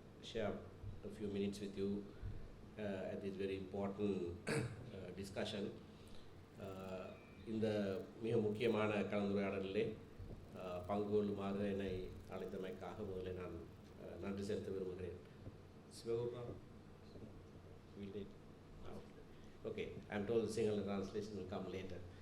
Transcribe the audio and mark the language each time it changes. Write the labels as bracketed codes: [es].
[en] share a few minutes with you at this very important discussion. [ta] இந்த மிக முக்கியமான கலந்துரையாடலிலே பங்கு கொள்ளுமாறு என்னை அழைத்தமைக்காக முதலில் நான் நன்றி செலுத்த விரும்புகிறேன். [en] சிவகுருனா will it? Okay, I'm told the single translation will come later.